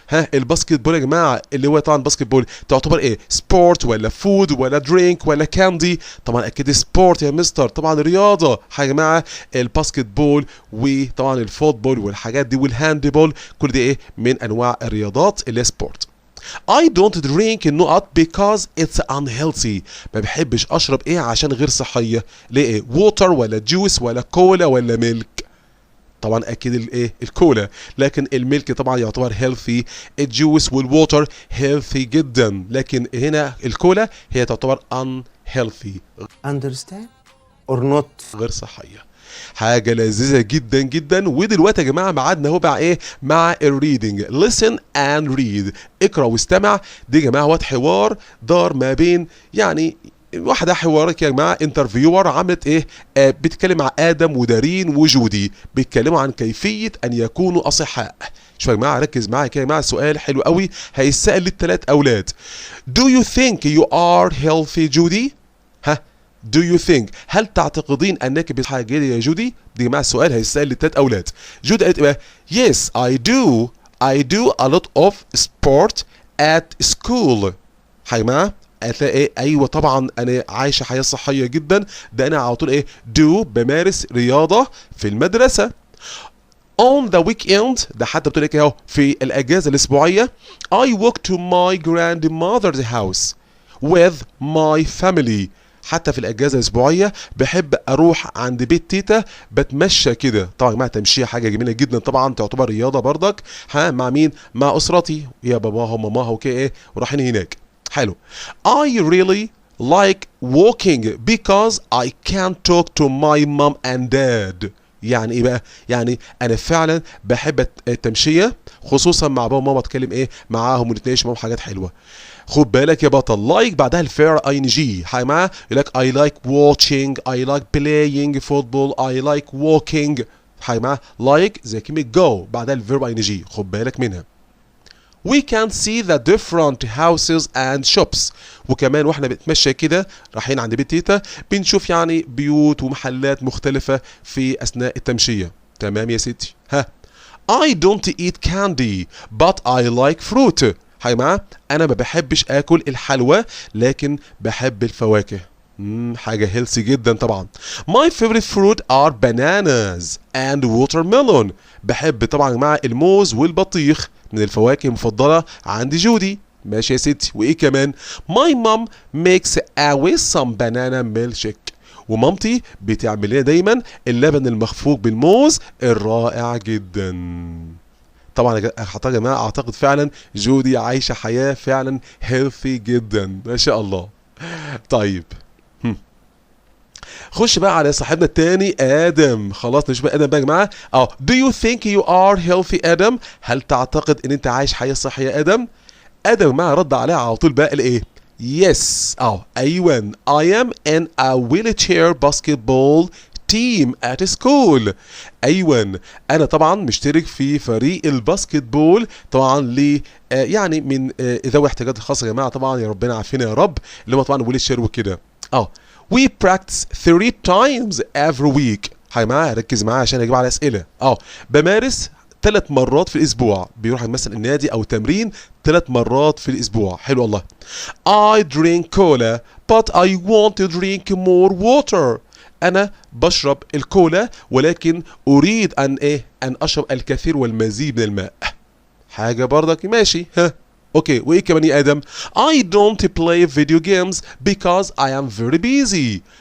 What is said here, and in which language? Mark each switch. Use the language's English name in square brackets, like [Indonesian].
[Arabic] ها الباسكت بول يا جماعه اللي هو طبعا باسكت بول تعتبر ايه؟ سبورت ولا فود ولا درينك ولا كاندي؟ طبعا اكيد سبورت يا مستر، طبعا رياضه يا جماعه الباسكت بول، وطبعا الفوتبول والحاجات دي والهاند بول، كل دي ايه من انواع الرياضات اللي هي سبورت. [English] I don't drink [Arabic] النقط [English] because it's unhealthy. [Arabic] ما بحبش اشرب ايه عشان غير صحيه. ليه ايه؟ ووتر ولا جوس ولا كولا ولا ميلك؟ طبعا اكيد الايه؟ الكولا. لكن الميلك طبعا يعتبر هيلثي، الجوس والووتر هيلثي جدا، لكن هنا الكولا هي تعتبر unhealthy. [English] Understand or not؟ [Arabic] غير صحيه. حاجة لذيذة جدا جدا. ودلوقتي يا جماعة ميعادنا هو بقى ايه؟ مع الريدنج. [English] listen and read، [Arabic] اقرا واستمع. دي يا جماعة هو حوار دار ما بين يعني واحدة حوارك يا جماعة انترفيور عملت ايه؟ بتتكلم مع ادم ودارين وجودي، بيتكلموا عن كيفية ان يكونوا اصحاء. شوف يا جماعة ركز معايا كده يا جماعة، سؤال حلو قوي هيسأل للثلاث اولاد. [English] Do you think you are healthy [Arabic] جودي؟ ها [English] Do you think [Arabic] هل تعتقدين انك بصحة جيدة يا جودي؟ دي مع السؤال هيسأل للثلاث اولاد. جودي قالت ايه؟ [English] Yes I do a lot of sport at school. [Arabic] يا جماعة قالت ايه؟ ايوه طبعا انا عايشة حياة صحية جدا. ده انا على طول ايه؟ do بمارس رياضة في المدرسة. [English] On the weekend [Arabic] ده حتى بتقول لك اهو في الاجازة الاسبوعية [English] I walk to my grandmother's house with my family. [Arabic] حتى في الاجازه الاسبوعيه بحب اروح عند بيت تيتا بتمشى كده. طبعا يا جماعه تمشيه حاجه جميله جدا، طبعا تعتبر رياضه بردك. ها مع مين؟ مع اسرتي، يا باباها وماماها وكده ايه ورايحين هناك. حلو. [English] I really like walking because I can't talk to my mom and dad. [Arabic] يعني ايه بقى؟ يعني انا فعلا بحب التمشيه خصوصا مع بابا وماما، اتكلم ايه معاهم ونتناقش معاهم حاجات حلوه. خد بالك يا بطل، لايك بعدها الفعل اي ان جي. حاجه معاه يقول لك [English] I like watching I like playing football I like walking. [Arabic] حاجه معاه لايك زي كلمه جو بعدها الفيرب اي ان جي، خد بالك منها. [English] We can see the different houses and shops. [Arabic] وكمان واحنا بنتمشى كده رايحين عند بيت تيتا بنشوف يعني بيوت ومحلات مختلفة في أثناء التمشية. تمام يا ستي. [English] ها I don't eat candy but I like fruit. [Arabic] هاي معاه أنا ما بحبش آكل الحلوى لكن بحب الفواكه. حاجة هيلثي جدا طبعا. [English] My favorite fruit are bananas and watermelon. [Arabic] بحب طبعا مع الموز والبطيخ من الفواكه المفضلة عند جودي. ماشي يا ستي. وإيه كمان؟ [English] My mom makes always some banana milkshake. [Arabic] ومامتي بتعمل لنا دايما اللبن المخفوق بالموز الرائع جدا. طبعا يا جماعة أعتقد فعلا جودي عايشة حياة فعلا هيلثي جدا ما شاء الله. طيب خش بقى على صاحبنا التاني ادم. خلاص نشوف ادم بقى يا جماعه. [English] Do you think you are healthy [Arabic] ادم؟ هل تعتقد ان انت عايش حياه صحيه يا ادم؟ ادم يا جماعه رد عليها على طول بقى الايه؟ Yes ايوه [English] I am in a wheelchair basketball team at school. [Arabic] ايوه انا طبعا مشترك في فريق الباسكت بول طبعا ل يعني من ذوي احتياجات خاصه يا جماعه. طبعا يا ربنا عافينا يا رب اللي هم طبعا ويل شير وكده. [English] We practice 3 times every week. [Arabic] هاي معايا ركز معايا عشان اجيب على اسئله. بمارس 3 مرات في الاسبوع، بيروح مثلا النادي او تمرين 3 مرات في الاسبوع. حلو والله. [English] I drink cola but I want to drink more water. [Arabic] انا بشرب الكولا ولكن اريد ان اشرب الكثير والمزيد من الماء. حاجه برضك ماشي. ها اوكي. وايه كمان يا ادم؟ [English] I don't play video games because I am very busy.